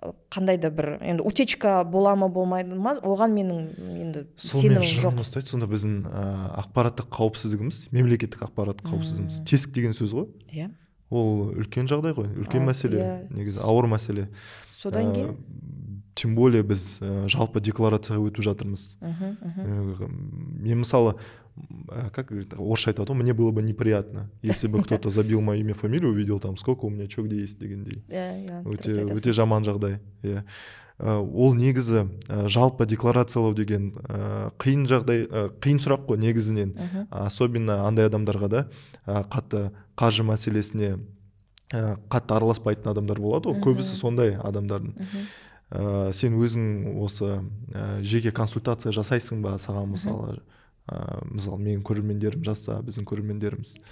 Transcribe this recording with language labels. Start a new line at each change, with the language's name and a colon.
Kazakh: қандай да бір енді утечка бола ма болмайды ма, оған менің енді сенімім жоқ. Сонда біздің ақпараттық қауіпсіздігіміз, мемлекеттік ақпараттық қауіпсіздігіміз тесік деген сөз ғой. Иә. Ол үлкен жағдай ғой, үлкен мәселе, негізі ауыр мәселе. Содан кейін
Russian: тем более
Kazakh: біз жалпы декларацияға өтіп жатырмыз. Мен мысалы,
Russian: как
Kazakh: орысша айтады,
Russian: мне было бы неприятно, если бы кто-то забил мое имя, фамилию, увидел там, сколько у меня что где есть
Kazakh: дегендей. Өте жаман жағдай. Ол негізі жалпы декларациялау деген қиын жағдай, қиын сұрақ қой негізінен. Особенно андай адамдарға да қатты қаржы мәселесіне қатты араласпайтын адамдар болады ғой. Көбісі сондай адамдардың. Сен өзің осы жеке консультация жасайсың ба, саған мысалы менің көрермендерім жазса, біздің көрермендеріміз.